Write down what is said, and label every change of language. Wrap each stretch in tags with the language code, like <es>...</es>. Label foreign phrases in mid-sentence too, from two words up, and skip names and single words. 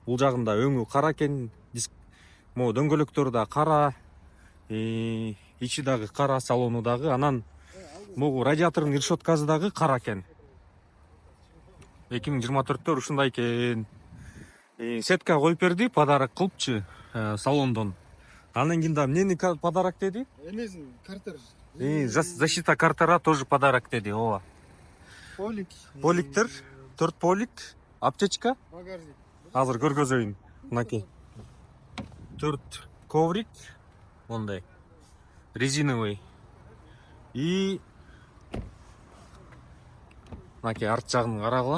<ky>Мына бул жагында өңү кара экен, могу дөңгөлөктөрү да кара, ичи дагы кара, салону дагы, анан могу радиатордун решеткасы дагы кара экен. 2024-төр ушундай экен. Сетка коюп берди, подарок кылыпчы салондон. Анан кийин да эмнени подарок деди? Эмесин картер.</ky> <ru>Защита картера тоже подарок деди.</ru> <ky>Ооба. Полик. Поликтер, 4 полик, аптечка. Багажник. Азыр көргөзөйүн. Мынакей. 4 коврик, мондай резиновый. И мынакей арт жагын карагыла.</ky>